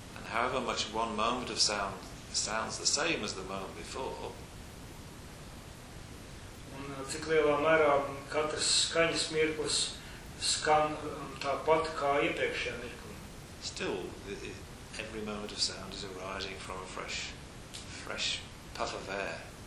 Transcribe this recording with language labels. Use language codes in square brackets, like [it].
[en] However much one moment of sound sounds the same as the moment before. [lv] Un cik lielā mērā katrs skaņas mirklis skan tāpat kā iepriekšējā mirklī. [en] Still, every moment of sound is arising from a fresh puff of air.